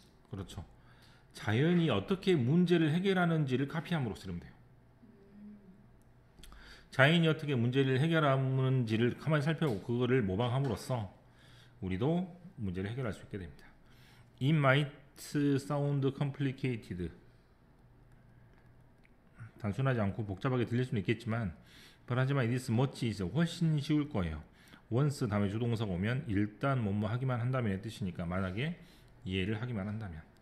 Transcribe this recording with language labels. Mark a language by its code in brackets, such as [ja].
[ko] 그렇죠. 자연이 어떻게 문제를 해결하는지를 카피함으로써 이러면 돼요. 자연이 어떻게 문제를 해결하는지를 가만히 살펴보고 그거를 모방함으로써 우리도 문제를 해결할 수 있게 됩니다. [en] It might sound complicated. [ko] 단순하지 않고 복잡하게 들릴 수는 있겠지만 하지만 [en] it is much easier. [ko] 훨씬 쉬울 거예요. once 다음에 주동사가 오면 일단 뭐뭐 하기만 한다면의 뜻이니까 만약에 이해를 하기만 한다면.